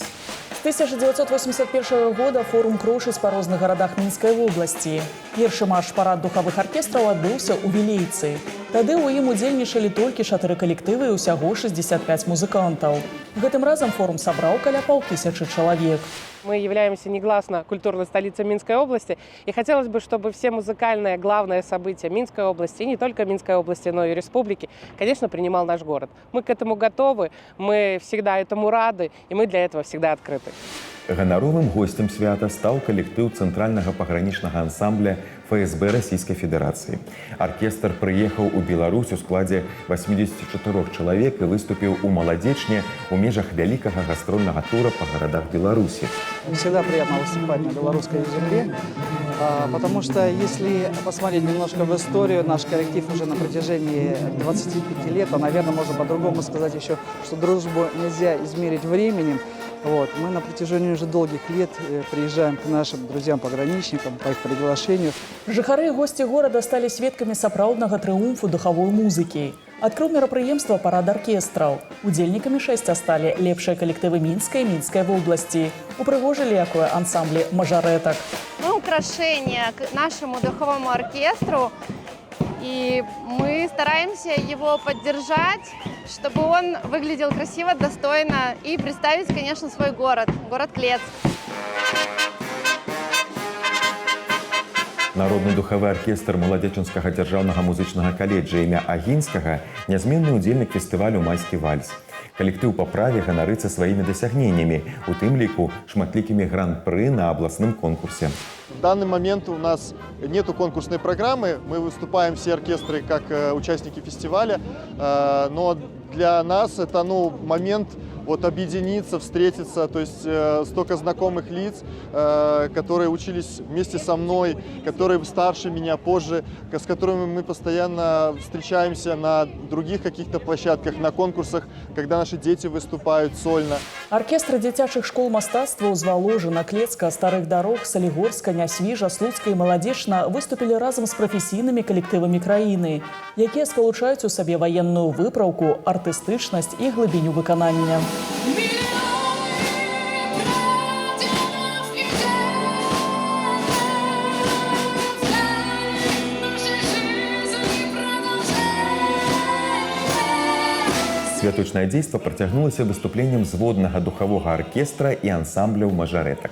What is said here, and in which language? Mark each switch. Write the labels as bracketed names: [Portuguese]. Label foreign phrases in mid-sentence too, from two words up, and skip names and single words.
[Belarusian] З 1981 года форум крушыць па розных гарадах Мінскай вобласці. Першы марш-парад духавых аркестраў адбыўся ў Вілейцы. Тады ў ім удзельнічалі толькі 4 калектывы і ўсяго 65 музыкантаў. Гэтым разам форум сабраў каля 5000 чалавек. [Russian] Мы являемся негласно культурной столицей Минской области, и хотелось бы, чтобы все музыкальные главные события Минской области, и не только Минской области, но и республики, конечно, принимал наш город. Мы к этому готовы, мы всегда этому рады, и мы для этого всегда открыты. [Belarusian] Ганаровым гостем свята стаў калектыў цэнтральнага пагранічнага ансамбля ФСБ Расійскай Федэрацыі. Аркестр прыехаў у Беларусь у складзе 84 чалавек і выступіў у Маладзечне ў межах вялікага гастрольнага тура па гарадах Беларусі. [Russian] Всегда приятно выступать на белорусской земле, потому что если посмотреть немножко в историю, наш коллектив уже на протяжении 25 лет, а, наверное, можно по-другому сказать еще, что дружбу нельзя измерить временем. Мы на протяжении уже долгих лет приезжаем к нашим друзьям-пограничникам по их приглашению. [Belarusian] Жыхары і госці горада сталі сведкамі сапраўднага трыумфу духавой музыкі. Адкрыў мерапрыемства парад аркестраў. Удзельнікамі шэсця сталі лепшыя калектывы Мінскай і Мінскай вобласці. Упрыгожылі якое ансамблі мажарэтак. [Russian] Мы украшение к нашему духовому оркестру И мы стараемся его поддержать, чтобы он выглядел красиво, достойно и представить, конечно, свой город Клецк. [Belarusian] Народны духавы аркестр маладзечанскага дзяржаўнага музычнага каледжа імя Агінскага нязменны ўдзельнік фестывалю «Майскі вальс». Калектыў па праве ганарыцца сваімі дасягненнямі, у тым ліку шматлікімі гран-пры на абласным конкурсе. [Russian] В данный момент у нас нету конкурсной программы, мы выступаем все оркестры как участники фестиваля, но для нас это момент объединиться, встретиться, то есть столько знакомых лиц, которые учились вместе со мной, которые старше меня, позже, с которыми мы постоянно встречаемся на других каких-то площадках, на конкурсах, когда наши дети выступают сольно. [Belarusian] Оркестры дзіцячых школ мастацтва Зваложина, Клецка, Старых Дарог, Салігорска, Нясвіжа, Слуцка і Маладзечна выступілі разам з прафесійнымі калектывамі краіны, якія спалучаюць у сабе ваенную выпраўку, артыстычнасць і глыбіню выканання. Святочнае дзейства працягнулася выступленнем зводнага духавога аркестра і ансамбляў мажарэтак.